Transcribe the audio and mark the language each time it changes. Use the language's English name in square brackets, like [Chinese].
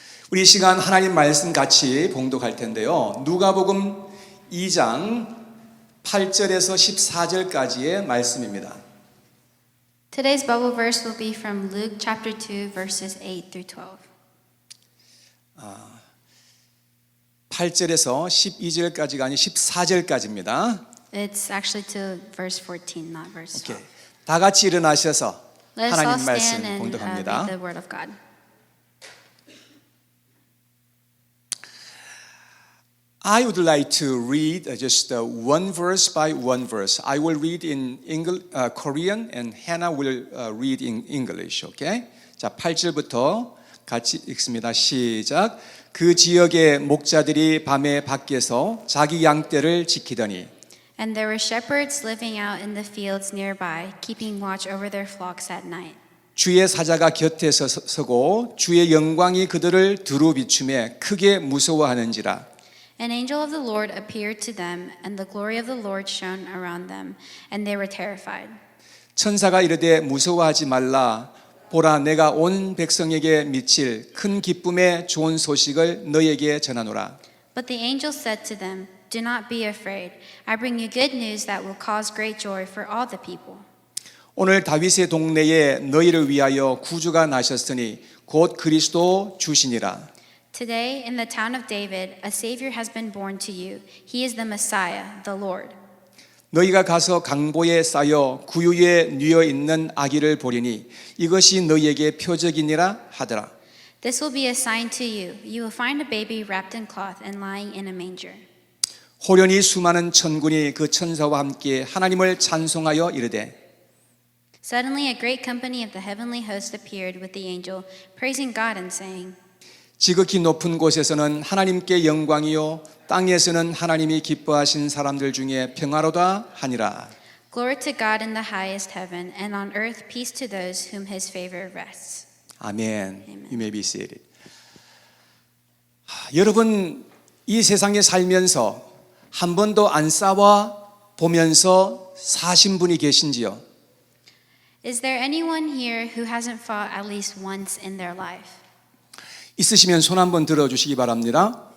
[Korean] 우리 이 시간 하나님 말씀 같이 봉독할 텐데요. 누가복음 2장 8절에서 14절까지의 말씀입니다. [English] Today's Bible verse will be from Luke chapter 2 verses 8 through 12. [Korean] 8절에서 12절까지가 아닌 14절까지입니다. [English] It's actually to verse 14, not verse 12. [Korean] 오케이. 다 같이 일어나셔서 [English] Let us all [Korean] 하나님 말씀 [English] stand and [Korean] 봉독합니다. [English] read the word of God. I would like to read just one verse by one verse. I will read in Korean and Hannah will read in English. Okay? [Korean] 자, 8절부터 같이 읽습니다. 시작. 그 지역의 목자들이 밤에 밖에서 자기 양떼를 지키더니 [English] And there were shepherds living out in the fields nearby, keeping watch over their flocks at night. [Korean] 주의 사자가 곁에 서고 주의 영광이 그들을 두루 비추매 크게 무서워하는지라. [English] An angel of the Lord appeared to them, and the glory of the Lord shone around them, and they were terrified. [Korean] 천사가 이르되 무서워하지 말라. 보라 내가 온 백성에게 미칠 큰 기쁨의 좋은 소식을 너희에게 전하노라. [English] But the angel said to them, Do not be afraid. I bring you good news that will cause great joy for all the people. [Korean] 오늘 다윗의 동네에 너희를 위하여 구주가 나셨으니 곧 그리스도 주시니라. [English] Today, in the town of David, a Savior has been born to you. He is the Messiah, the Lord. [Korean] 너희가 가서 강보에 쌓여 구유에 뉘어 있는 아기를 보리니 이것이 너희에게 표적이니라 하더라. [English] This will be a sign to you. You will find a baby wrapped in cloth and lying in a manger. [Korean] 호련히 수많은 천군이 그 천사와 함께 하나님을 찬송하여 이르되 [English] Suddenly, a great company of the heavenly host appeared with the angel, praising God and saying, [Korean] 지극히 높은 곳에서는 하나님께 영광이요 땅에서는 하나님이 기뻐하신 사람들 중에 평화로다 하니라. [English] Glory to God in the highest heaven, and on earth peace to those whom his favor rests. [Korean] 아멘. [English] Amen. You may be seated. [Korean] 여러분 이 세상에 살면서 한 번도 안 싸워 보면서 사신 분이 계신지요? [English] Is there anyone here who hasn't fought at least once in their life? [Korean] 있으시면 손 한번 들어 주시기 바랍니다.